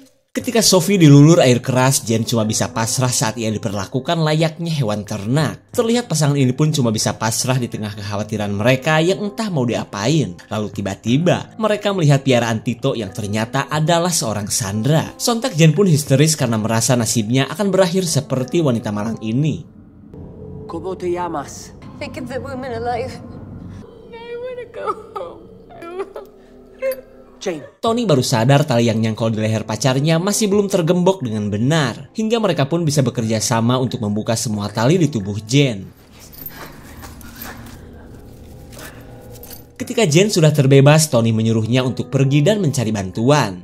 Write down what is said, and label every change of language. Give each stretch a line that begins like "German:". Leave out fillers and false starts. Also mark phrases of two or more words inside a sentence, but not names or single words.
Indonesian: Ketika Sophie dilulur air keras, Jen cuma bisa pasrah saat ia diperlakukan layaknya hewan ternak. Terlihat pasangan ini pun cuma bisa pasrah di tengah kekhawatiran mereka yang entah mau diapain. Lalu tiba-tiba, mereka melihat piaraan Tito yang ternyata adalah seorang Sandra. Sontak Jen pun histeris karena merasa nasibnya akan berakhir seperti wanita malang ini.
Spanish: ¿Cómo te llamas?
English: I keep the women alive. I wanna go home. Jane.
Indonesian: Tony baru sadar tali yang nyangkol di leher pacarnya masih belum tergembok dengan benar. Hingga mereka pun bisa bekerja sama untuk membuka semua tali di tubuh Jen. Ketika Jen sudah terbebas, Tony menyuruhnya untuk pergi dan mencari bantuan.